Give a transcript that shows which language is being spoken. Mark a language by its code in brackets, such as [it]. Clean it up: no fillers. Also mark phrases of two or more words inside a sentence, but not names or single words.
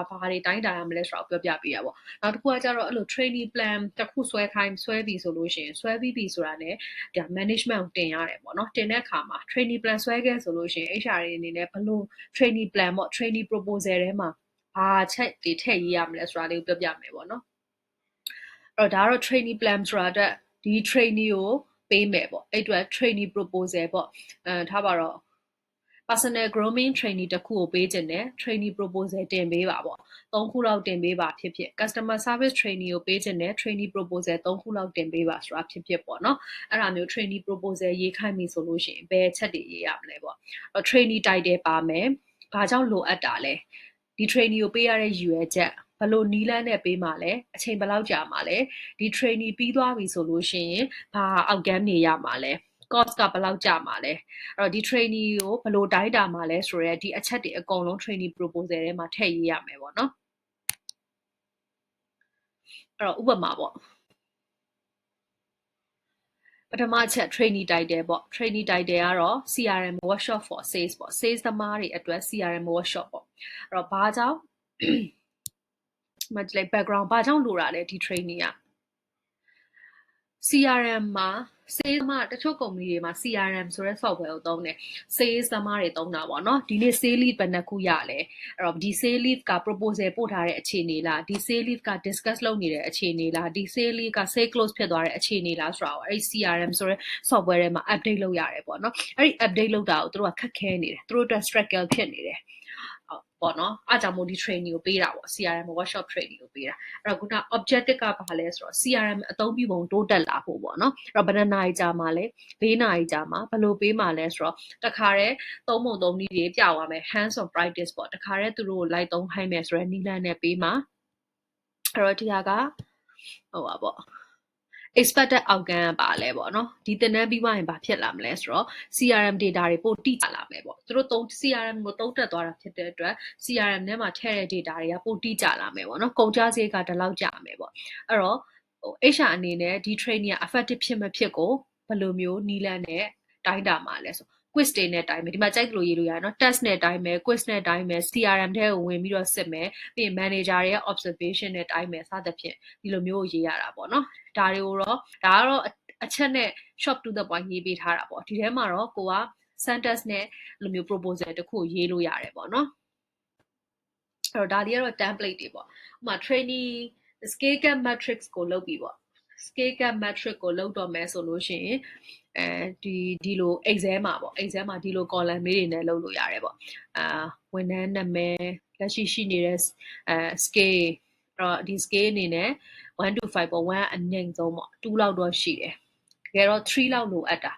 [my] တွေတိုင်းတာရမလဲဆိုတော့ပြောပြပေးရပေါ့နောက်တစ်ခုကကျတော့အဲ့လို [en] training plan [my] တစ်ခုဆွဲပြီဆိုလို့ရှိရင်ဆွဲပြီးပြီဆိုတာ ਨੇ ဒါ management ကိုတင်ရတယ်ပေါ့နော်တင်တဲ့အခါမှာ [en] training plan [my] ဆွဲခဲ့ဆိုလို့ရှိရင် HR တွေအနေနဲ့ဘလို့ [en] training plan [my] ပေါ့ [en] training proposal [my] ထဲ မှာဘာချက်တွေထည့်ရေးရမလဲဆိုတာလေးကိုပြောပြမယ်ပေါ့နော်အဲ့တော့ဒါကတော့ [en] training plan [my] ဆိုတာအတွက်ဒီ trainee ကိုပေးမယ်ပေါ့အဲ့အတွက် [en] training proposal [my] ပေါ့ထားပါတော့ [en] personal grooming training [my] တစ်ခုကိုပေး ခြင်းနဲ့ [en] training proposal [my] တင်ပေးပါပေါ့3ခုလောက်တင်ပေးပါဖြစ်ဖြစ် [en] customer service training [my] ကိုပေးခြင်းနဲ့ [en] training proposal [my] 3ခုလောက်တင်ပေးပါဆိုတာဖြစ်ဖြစ် ပေါ့နော်အဲ့ဒါမျိုး [en] training proposal [my] ရေးခိုင်းပြီဆိုလို့ရှိရင်ဘယ်ချက်တွေရေးရမလဲပေါ့ [en] training title [my] ပါမယ်ဘာကြောင့်လိုအပ်တာလဲဒီ training ကိုပေးရတဲ့ရည်ရွယ်ချက်ဘလို့နီးလန်းနဲ့ပေးမှာလဲအချိန်ဘယ်လောက်ကြာမှာလဲဒီ training ပြီးသွားပြီဆိုလို့ရှိရင်ဘာ outcome တွေရမှာလဲ cost ကဘယ်လောက်ကြာမှာလဲအဲ့တော့ဒီ trainee ကိုဘယ်လိုတိုင်းတာမှာလဲဆိုတော့ဒီအချက်တွေအကုန်လုံး [en] trainee proposal [my] ထဲမှာထည့်ရေးရမယ်ပေါ့နော် အဲ့တော့ဥပမာပေါ့ပထမချက် [en] trainee title [my] ပေါ့ [en] trainee title [my] ကတော့ [en] CRM workshop for sales [my] ပေါ့ sales သမားတွေအတွက် [en] CRM workshop [my] ပေါ့အဲ့တော့ဘာကြောင့် မကြည့် background ဘာကြောင့်လိုတာလဲဒီ trainee က CRM မှာ sales မှာတချို့ကုမ္ပဏီတွေမှာ CRM ဆိုတဲ့ software ကိုသုံးတယ် sales သမားတွေသုံးတာပေါ့နော်ဒီနေ့ [en] sales lead [my] ဘယ်နှခုရလဲအဲ့တော့ဒီ [en] sales lead [my] က proposal ပို့ထားတဲ့အခြေအနေလားဒီ [en] sales lead [my] က discuss လုပ်နေတဲ့အခြေအနေလားဒီ [en] sales lead [my] က [en] sales close [my] ဖြစ်သွားတဲ့အခြေအနေလားဆိုတာကိုအဲ့ CRM ဆိုတဲ့ software ထဲမှာ update လုပ်ရတယ်ပေါ့နော်အဲ့ဒီ update လုပ်တာကိုသူတို့ကခက်ခဲနေတယ်သူတို့အတွက် struggle ဖြစ်နေတယ်ပေါ့နော်အားကြောင့်မို့ဒီ training ကိုပေးတာပေါ့ [en] CRM workshop training [my] ကိုပေးတာအဲ့တော့ခုန objective ကဘာလဲဆိုတော့ CRM အသုံးပြုပုံတိုးတက်လာဖို့ပေါ့နော်အဲ့တော့ဘယ်နှစ်နာရီကြာမှာလဲ၄နာရီကြာမှာဘယ်လိုပေးမှာလဲဆိုတော့တခါတည်းသုံးပုံသုံးနည်း တွေပြသွားမယ် [en] hands on practice [my] ပေါ့တခါတည်းသူတို့ကိုလိုက်သုံးခိုင်းမယ်ဆိုတော့နည်းလမ်းနဲ့ပေးမှာအဲ့တော့ဒီဟာကဟိုပါပေါ့ [en] expected outcome [my] ကပါလဲပေါ့နော်ဒီသင်တန်းပြီးသွားရင်ဘာဖြစ်လာမလဲဆိုတော့ [en] CRM data [my] တွေပိုတိကျလာမယ်ပေါ့သူတို့CRM ကိုသုံးတက်သွားတာဖြစ် တဲ့အတွက် CRM ထဲမှာထည့်တဲ့ data တွေကပိုတိကျလာမယ်ပေါ့နော်ကုန်ကျစရိတ်ကဒီလောက်ကျမယ်ပေါ့အဲ့တော့HR အနေနဲ့ဒီ training က effective ဖြစ်မဖြစ်ကိုဘယ်လိုမျိုးနီးလန်းနဲ့တိုင်းတာမှာလဲဆို quiz တွေနဲ့တိုင်းမယ်ဒီမှာကြိုက်လို့ရေးလို့ရတယ်နော် test နဲ့တိုင်းမယ် quiz နဲ့တိုင်းမယ် CRM ထဲကိုဝင်ပြီးတော့စစ်မယ်ပြီးရင် manager ရဲ့ observation နဲ့တိုင်းမယ်စသဖြင့် ဒီလိုမျိုးရေးရတာပေါ့နော်ဒါတွေကိုတော့ဒါကတော့အချက်နဲ့ [en] short to the point [my] ရေးပေးထားတာပေါ့ဒီ ထဲမှာတော့ကိုက sentence နဲ့လိုမျိုး proposal တခုရေးလို့ရတယ်ပေါ့နော်အဲ့တော့ဒါလေးကတော့ template တွေပေါ့ဥပမာ [en] trainee scale gap matrix [my] ကိုလုပ်ပြီးပေါ့ [en] scale gap matrix [my] ကိုလုပ်တော့မယ်ဆိုလို့ရှိရင်ဒီလို Excel မှာပေါ့ Excel မှာဒီလို column လေးတွေနဲ့လုပ်လို့ရတယ်ပေါ့ဝန်ထမ်းနာမည်လက်ရှိနေတဲ့ scale အဲ့တော့ဒီ scale အနေနဲ့1 to 5ပေါ့1အငိမ့်ဆုံးပေါ့2လောက်တော့ရှိတယ်တကယ်တော့3လောက်လိုအပ်တာ